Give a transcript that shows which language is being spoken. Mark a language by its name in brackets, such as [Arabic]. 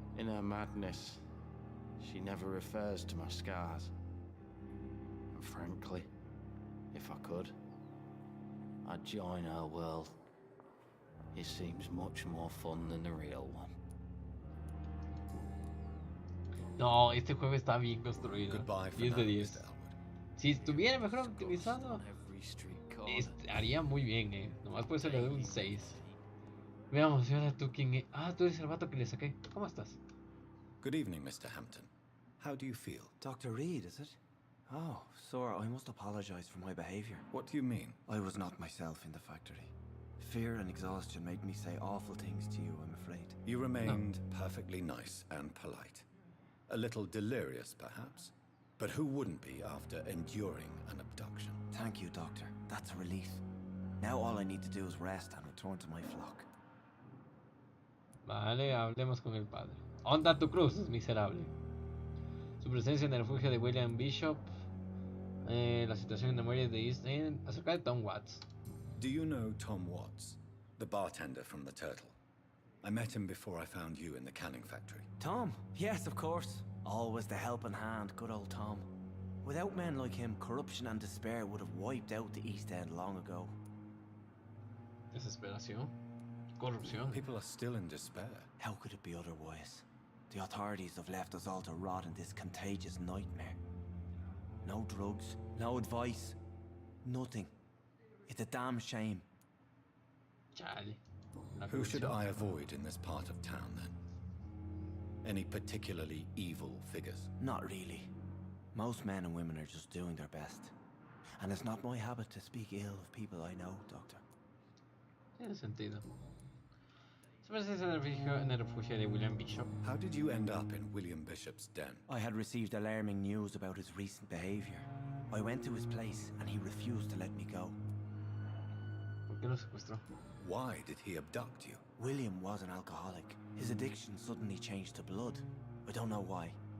[English] In her madness, she never refers to my scars. And frankly, if I could, I'd join her world. It seems much more fun than the real one. [Spanish] No, este juego está bien construido. [English] Goodbye for [Spanish] 10 [English] now, [Spanish] de 10. [English] Mr. Elwood. [Spanish] Si estuviera mejor optimizado, haría muy bien, Nomás por eso le doy un 6. Veamos, y ahora tú quién es. Tú eres el vato que le saqué. ¿Cómo estás? [English] Good evening, Mr. Hampton. How do you feel? Dr. Reed, is it? Oh, sir, I must apologize for my behavior. What do you mean? I was not myself in the factory. Fear and exhaustion made me say awful things to you, I'm afraid. You remained perfectly nice and polite. A little delirious, perhaps. But who wouldn't be after enduring an abduction? Thank you, Doctor. That's a relief. Now all I need to do is rest and return to my flock. [Spanish] Vale, hablemos con el padre. Onda tu cruz, miserable. Su presencia en el refugio de William Bishop. La situación en el muelle de East End. Acerca de Tom Watts. [English] Do you know Tom Watts, the bartender from the Turtle? I met him before I found you in the canning factory. Tom? Yes, of course. Always the helping hand, good old Tom. Without men like him, corruption and despair would have wiped out the East End long ago. [Spanish] Desesperación. Corrupción. [English] People are still in despair. How could it be otherwise? The authorities have left us all to rot in this contagious nightmare. No drugs, no advice, nothing. It's a damn shame. [Spanish] Chale. [English] Who should I avoid in this part of town, then? Any particularly evil figures? Not really. Most men and women are just doing their best. And it's not my habit to speak ill of people I know, Doctor. [Spanish] Tiene sentido. Su presencia en el refugio de William Bishop. [English] How did you end up in William Bishop's den? I had received alarming news about his recent behavior. I went to his place and he refused to let me go. [Spanish] ¿Por qué lo secuestró? [English] Why did he abduct you? William was an alcoholic. His addiction suddenly changed to blood. I don't know why.